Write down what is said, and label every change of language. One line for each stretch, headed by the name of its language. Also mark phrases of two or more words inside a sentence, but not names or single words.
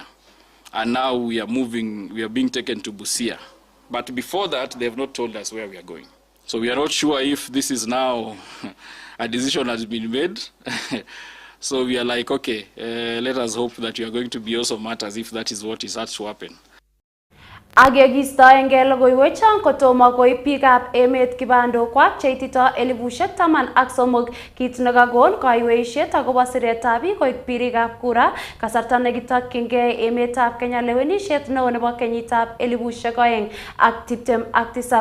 English: And now we are being taken to Busia. But before that, they have not told us where we are going. So we are not sure if this is now a decision has been made. So we are like, okay, let us hope that you are going to be also matters if that is what is had to happen.
Kalenjin: Agegistoenge logoiwechon kotomo koib biikab emet kibandokwak cheitito 10,013 kit nekakon kaiweisiet akobo siretab biik koik birikab kura kasarta nekitokyingei emetab Kenya lewenisiet neo nebo kenyitab 2027.